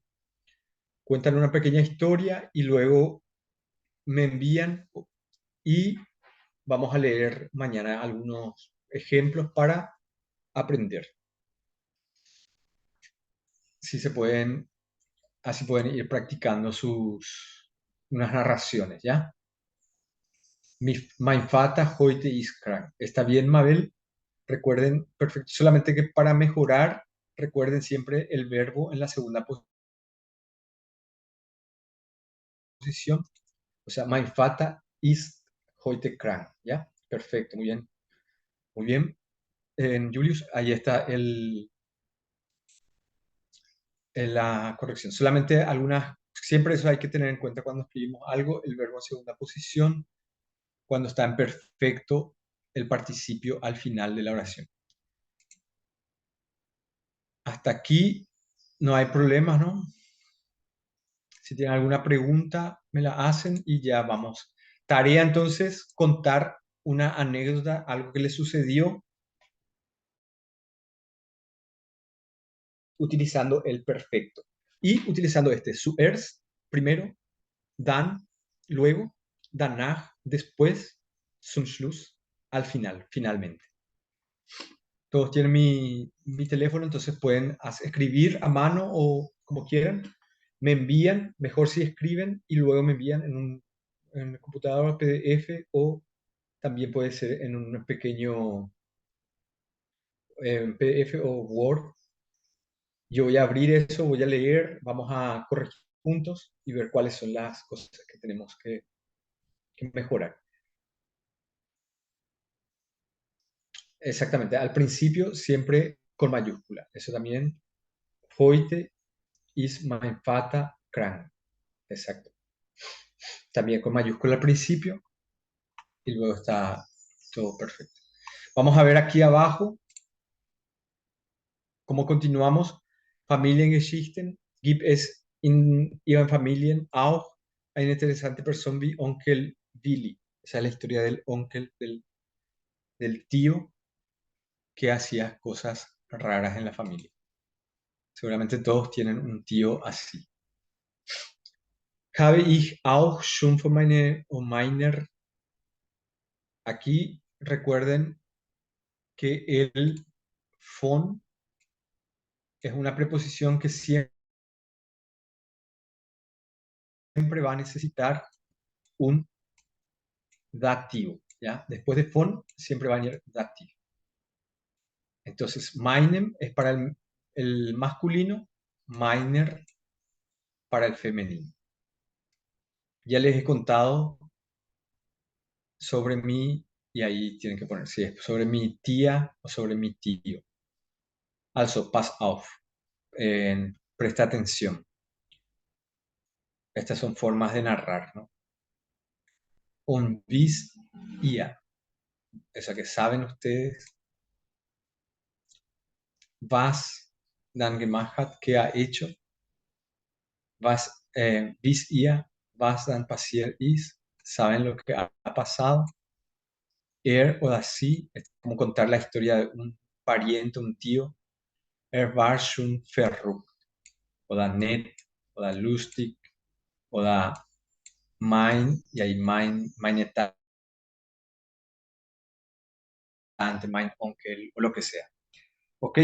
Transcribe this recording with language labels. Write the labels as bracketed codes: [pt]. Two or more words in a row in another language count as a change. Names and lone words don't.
[es] Cuentan una pequeña historia y luego me envían y vamos a leer mañana algunos ejemplos para aprender. Si se pueden, así pueden ir practicando unas narraciones, ¿ya? [de] Mein Vater heute ist krank. [es] ¿Está bien, Mabel? Recuerden, perfecto. Solamente que para mejorar, recuerden siempre el verbo en la segunda posición. O sea, [de] mein Vater ist heute krank, [es] ¿ya? Perfecto, muy bien. Muy bien. Julius, ahí está la corrección. Solamente siempre eso hay que tener en cuenta cuando escribimos algo, el verbo en segunda posición, cuando está en perfecto el participio al final de la oración. Hasta aquí no hay problemas, ¿no? Si tienen alguna pregunta, me la hacen y ya vamos. Tarea entonces, contar una anécdota, algo que les sucedió utilizando el perfecto. Y utilizando zuerst, primero, dann, luego, danach, después, [de] zum Schluss, [es] al final, finalmente. Todos tienen mi teléfono, entonces pueden escribir a mano o como quieran. Me envían, mejor si escriben, y luego me envían en el computador PDF o también puede ser en un pequeño PDF o Word. Yo voy a abrir eso, voy a leer, vamos a corregir juntos y ver cuáles son las cosas que tenemos que mejorar. Exactamente, al principio siempre con mayúscula. Eso también. [de] Heute ist mein Vater krank. [es] Exacto. También con mayúscula al principio y luego está todo perfecto. Vamos a ver aquí abajo cómo continuamos. [de] Familiengeschichten. Gibt es in Ihren Familien auch eine interessante Person wie Onkel Willy? [es] Esa es la historia del onkel, del tío que hacía cosas raras en la familia. Seguramente todos tienen un tío así. [de] Habe ich auch schon von meiner. [es] Aquí recuerden que el von es una preposición que siempre va a necesitar un dativo, ¿ya? Después de von siempre va a venir dativo. Entonces, meinem es para el masculino, meiner para el femenino. Ya les he contado sobre mí, y ahí tienen que poner si es sobre mi tía o sobre mi tío. [de] Also, pass auf. [es] Presta atención. Estas son formas de narrar, ¿no? Un bis ia. O sea que saben ustedes. [de] Was dann gemacht hat, [es] ¿qué ha hecho? [de] Was bis ia, was dann passiert ist. [es] Saben lo que ha pasado. O así, es como contar la historia de un pariente, un tío. [de] War schon verrückt. Oder nett, oder lustig, oder [es] y ahí [de] meine Tante, mein Onkel, [es] o lo que sea. ¿Ok?